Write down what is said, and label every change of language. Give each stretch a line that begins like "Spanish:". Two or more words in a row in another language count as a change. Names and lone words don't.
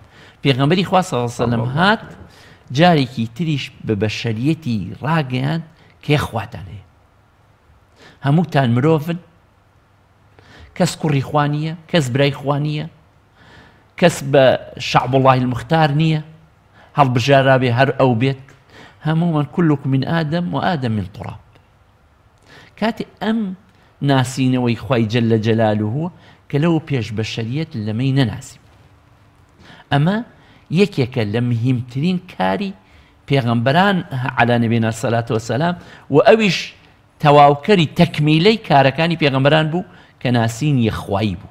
Central Kurdish: پێغەمبەری خوا
Arabic: صلی الله علیه و سلم
Central Kurdish: هات جارێکی تریش بە بەشەریەتی ڕاگەیان کە یەخواتان هەیە، هەمووتان مرۆڤن، کەس کوڕی خوا نییە، کەس برای خوا نییە، کەس بە
Arabic: شەعب الله المختار
Central Kurdish: نییە هەڵبژارابێ هەر ئەو بێت، هەموومان
Arabic: كلكم من آدم وآدم من تراب.
Central Kurdish: کاتێ ئەم ناسینەوەی خوای
Arabic: جەلە جەلالوه
Central Kurdish: کە لەو پێش بەشەریەت لەمەی نەناسیم. ئەمە یەکێکە لە مهمترین کاری پێغەمبەران
Arabic: عەلا نەبینا سەلات وەسەلام
Central Kurdish: و ئەویش تەواوکەری تەکمیلەی کارەکانی پێغەمبەران بوو کە ناسین یەخوایی بوو.